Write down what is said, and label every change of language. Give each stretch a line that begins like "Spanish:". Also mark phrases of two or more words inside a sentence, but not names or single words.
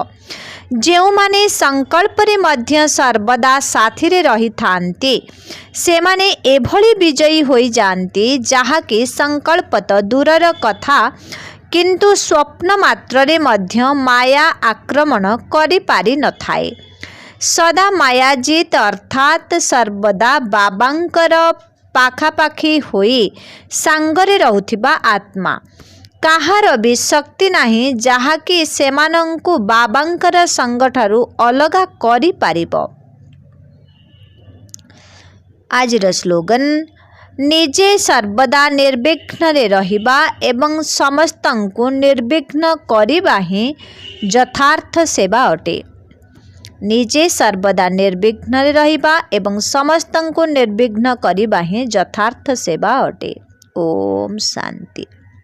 Odia: ଯେଉଁ ମାନେ ସଂକଳ୍ପ ରେ ମଧ୍ୟ ସର୍ବଦା ସାଥୀ ରେ ରହି ଥାନ୍ତି ସେ ମାନେ ଏଭଳି ବିଜୟୀ ହୋଇ ଯାଆନ୍ତି ଯାହା କି ସଂକଳ୍ପ ତ ଦୂରର କଥା କିନ୍ତୁ ସ୍ୱପ୍ନ ମାତ୍ର ରେ ମଧ୍ୟ ମାୟା ଆକ୍ରମଣ କରି ପାରି ନ ଥାଏ। ସଦା ମାୟାଜିତ ଅର୍ଥାତ ସର୍ବଦା ବାବାଙ୍କର ପାଖାପାଖି ହୋଇ ସାଙ୍ଗରେ ରହୁଥିବା ଆତ୍ମା କାହାର ବି ଶକ୍ତି ନାହିଁ ଯାହାକି ସେମାନଙ୍କୁ ବାବାଙ୍କର ସଙ୍ଗଠାରୁ ଅଲଗା କରି ପାରିବ। ଆଜିର ସ୍ଲୋଗାନ ନିଜେ ସର୍ବଦା ନିର୍ବିଘ୍ନ ରେ ରହିବା ଏବଂ ସମସ୍ତଙ୍କୁ ନିର୍ବିଘ୍ନ କରିବା ହିଁ ଯଥାର୍ଥ ସେବା ଅଟେ। ନିଜେ ସର୍ବଦା ନିର୍ବିଘ୍ନ ରେ ରହିବା ଏବଂ ସମସ୍ତଙ୍କୁ ନିର୍ବିଘ୍ନ କରିବା ହିଁ ଯଥାର୍ଥ ସେବା ଅଟେ। ଓମ୍ ଶାନ୍ତି।